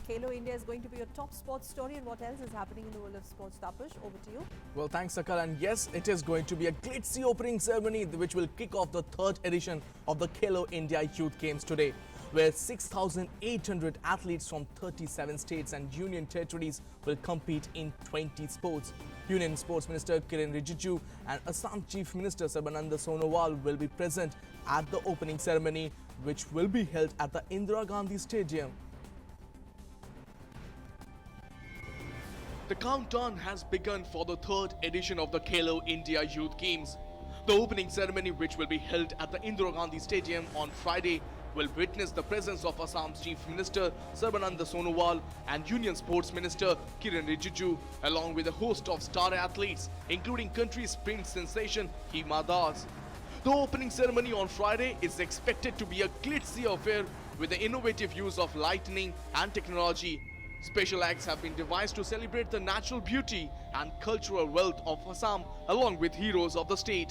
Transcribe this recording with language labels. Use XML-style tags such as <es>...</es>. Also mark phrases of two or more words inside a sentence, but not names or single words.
<en>Khelo India is going to be your top sports story. And what else is happening in the world of sports? Tapas, over to you. Well, thanks, Sakal. And yes, it is going to be a glitzy opening ceremony which will kick off the third edition of the Khelo India Youth Games today, where 6,800 athletes from 37 states and union territories will compete in 20 sports. Union Sports Minister Kiren Rijiju and Assam Chief Minister Sarbananda Sonowal will be present at the opening ceremony, which will be held at the Indira Gandhi Stadium. The countdown has begun for the third edition of the Khelo India Youth Games. The opening ceremony, which will be held at the Indira Gandhi Stadium on Friday, will witness the presence of Assam's Chief Minister Sarbananda Sonowal and Union Sports Minister Kiren Rijiju, along with a host of star athletes, including country sprint sensation Hima Das. The opening ceremony on Friday is expected to be a glitzy affair with the innovative use of lighting and technology. Special acts have been devised to celebrate the natural beauty and cultural wealth of Assam, along with heroes of the state.</en>